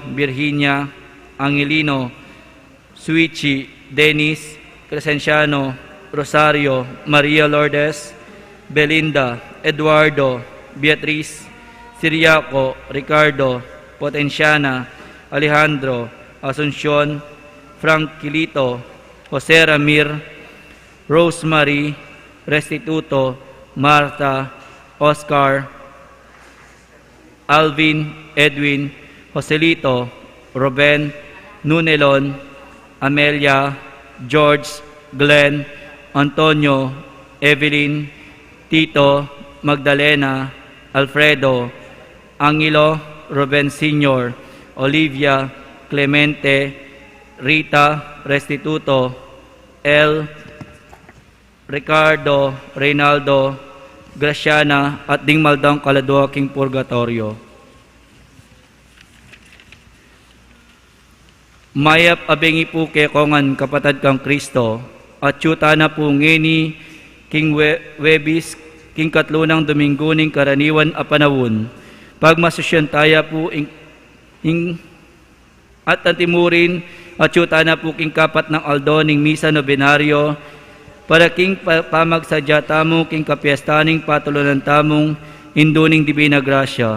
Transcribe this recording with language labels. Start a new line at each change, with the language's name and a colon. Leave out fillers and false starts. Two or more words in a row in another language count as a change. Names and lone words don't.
Pampanga: Virginia, Angelino, Suichi, Dennis, Crescenciano, Rosario, Maria Lourdes, Belinda, Eduardo, Beatriz, Siriaco, Ricardo, Potenciana, Alejandro, Asuncion, Franquilito, Jose Ramir, Rosemary, Restituto, Marta, Oscar, Alvin, Edwin, Joselito, Ruben, Nunelon, Amelia, George, Glenn, Antonio, Evelyn, Tito, Magdalena, Alfredo, Angelo, Ruben Sr., Olivia, Clemente, Rita, Restituto, El, Ricardo, Reynaldo, Graciana, at ding maldang kaladuaking purgatorio. Mayap abengi po kongan kapatad kang Kristo, at yuta na po ngeni king Webis, king katlunang Dominguning karaniwan a panawon, pagmasusyan taya po at antimurin, at yuta na po king kapat ng aldo ning misa nobenaryo, para king pamagsadya tamo king kapiestaning patulunan tamong induning Divina Gracia.